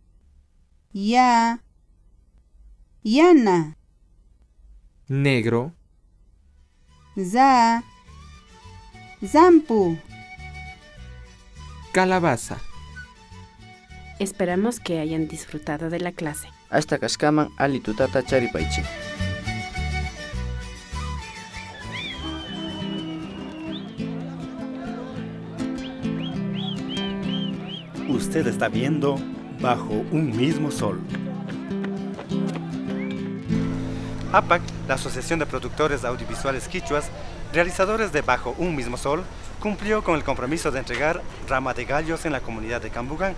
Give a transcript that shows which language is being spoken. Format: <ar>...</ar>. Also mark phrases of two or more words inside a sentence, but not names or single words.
<qu>Yana.</qu> <es>Negro.</es> <qu>Zampu.</qu> <es>Calabaza. Esperamos que hayan disfrutado de la clase.</es> <qu>Hasta kashkaman ali tutata charipaichi.</qu> <es>Usted está viendo Bajo un mismo sol. APAC, la Asociación de Productores Audiovisuales Quichuas, realizadores de Bajo un mismo sol, cumplió con el compromiso de entregar rama de gallos en la comunidad de Cambugán.</es>